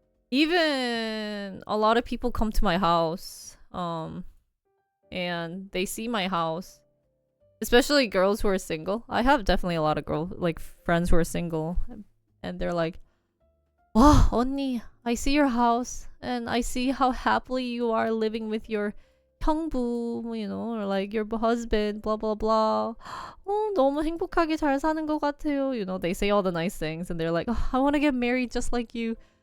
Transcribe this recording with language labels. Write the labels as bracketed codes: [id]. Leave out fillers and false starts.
[en] even a lot of people come to my house, and they see my house, especially girls who are single. I have definitely a lot of friends who are single, and they're like, "Wow, 언니, I see your house, and I see how happily you are living with your 형부, or like your husband, blah blah blah. [ko] 너무 행복하게 잘 사는 것 같아요." [en] They say all the nice things, and they're like, "Oh, I want to get married just like you."